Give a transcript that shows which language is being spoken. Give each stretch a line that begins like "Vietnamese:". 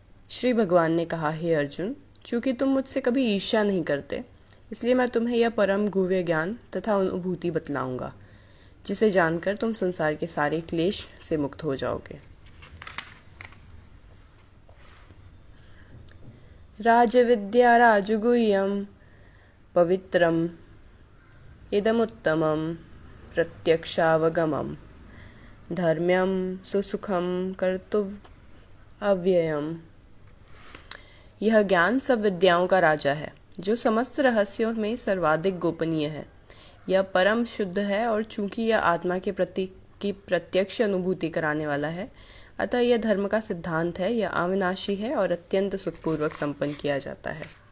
Hindi: श्री भगवान ने कहा, हे अर्जुन, चूंकि तुम मुझसे कभी ईर्ष्या नहीं करते, इसलिए मैं तुम्हें यह परम गुह्य ज्ञान तथा अनुभूति बतलाऊंगा, जिसे जानकर तुम संसार के सारे क्लेश से मुक्त हो जाओगे.
Sanskrit: राजविद्या राजगुह्यं पवित्रम् इदमुत्तमं प्रत्यक्षावगमं धर्म्यं सुसुखं कर्तुव्ययम्.
Hindi: यह ज्ञान सब विद्याओं का राजा है, जो समस्त रहस्यों में सर्वाधिक गोपनीय है. यह परम शुद्ध है और चूंकि यह आत्मा के प्रति की प्रत्यक्ष अनुभूति कराने वाला है, अतः यह धर्म का सिद्धांत है. यह अविनाशी है और अत्यंत सुखपूर्वक संपन्न किया जाता है.